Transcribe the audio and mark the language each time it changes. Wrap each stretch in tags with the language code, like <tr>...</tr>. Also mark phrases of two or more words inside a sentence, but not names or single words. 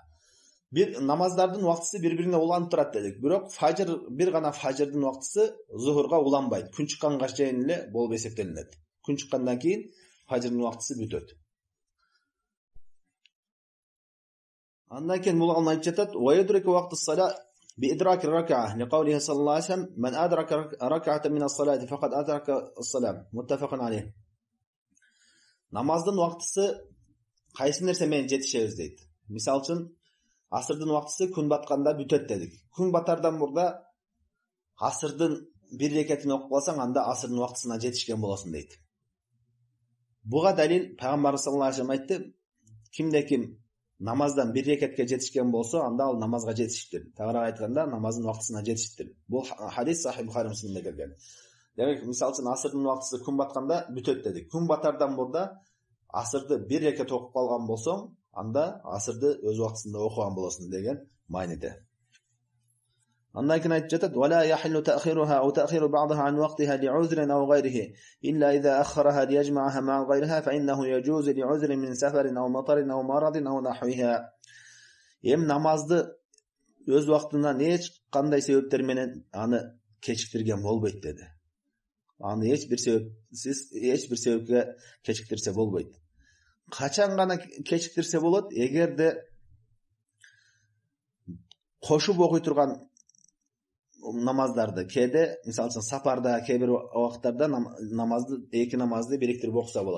<ky>Бир намаздардын убактысы бири-бирине уланып турат дедик. Бирок бир гана фажрдын убактысы зухурга уланбайт. Күн чыкканга чейин эле болуп эсептелинет. Күн чыккандан кийин фажрдын убактысы бүтөт. Андан кийин бул алып жатат:</ky> <ar>"ويدرك وقت الصلاة بإدراك الركعة لقوله صلى الله عليه وسلم من أدرك ركعة من الصلاة فقد أدرك الصلاة متفق عليه."</ar> <ky>Намаздын убактысы кайсы нерсе менен жетишебиз дейт. Мисалы үчүн асырдын убактысы күн батканда бүтөт дедик. Күн батардан мурда асырдын бир рекетин окуп калсаң, анда асырдын убактысына жетишкен болосуң дейт. Буга далил пайгамбар</ky> <ar>صلى الله عليه وسلم</ar> <ky>айтты: кимде-ким намаздан бир рекетке жетишкен болсо, анда ал намазга жетишиптир. Тагыраак айтканда, намаздын убактысына жетишиптир. Бул хадис Сахих Бухари Муслимде келген. Демек, мисалы үчүн асырдын убактысы күн батканда бүтөт дедик. Күн батардан мурда асырды бир рекет окуп калган болсоң, анда асырды өз убактысында окуган болосуң деген мааниде. Андан кийин айтып жатат:</ky> <ar>"ولا يحل تأخيرها أو تأخير بعضها عن وقتها لعذر أو غيره إلا إذا أخرها ليجمعها مع غيرها فإنه يجوز لعذر من سفر أو مطر أو مرض أو نحوها."</ar> <ky>Эми намазды өз убактынан эч кандай себептер менен аны кечиктирген болбойт деди. Аны эч бир себепке кечиктирсе болбойт. Качан гана кечиктирсе болот? Эгерде кошуп окуй турган намаздарды кээде, мисалы үчүн сапарда, кээ бир убакыттарда эки намазды бириктирип окуса болот.</ky>